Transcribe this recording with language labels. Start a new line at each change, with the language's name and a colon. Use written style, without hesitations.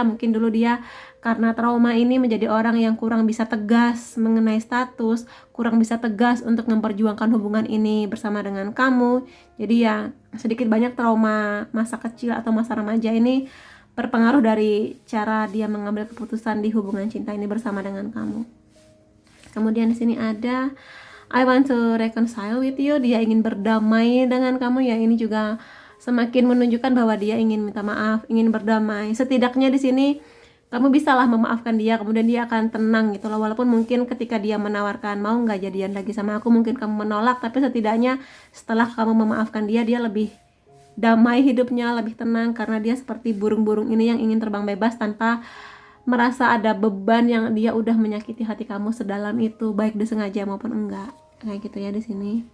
Indonesian: Mungkin dulu dia karena trauma ini menjadi orang yang kurang bisa tegas mengenai status, kurang bisa tegas untuk memperjuangkan hubungan ini bersama dengan kamu. Jadi ya sedikit banyak trauma masa kecil atau masa remaja ini berpengaruh dari cara dia mengambil keputusan di hubungan cinta ini bersama dengan kamu. Kemudian di sini ada
English: I want to reconcile with you.
Indonesian: Dia ingin berdamai dengan kamu ya. Ini juga semakin menunjukkan bahwa dia ingin minta maaf, ingin berdamai. Setidaknya di sini kamu bisalah memaafkan dia, kemudian dia akan tenang gitu loh. Walaupun mungkin ketika dia menawarkan mau nggak jadian lagi sama aku, mungkin kamu menolak, tapi setidaknya setelah kamu memaafkan dia, dia lebih damai hidupnya, lebih tenang, karena dia seperti burung-burung ini yang ingin terbang bebas tanpa merasa ada beban yang dia udah menyakiti hati kamu sedalam itu, baik disengaja maupun enggak. Kayak gitu ya di sini.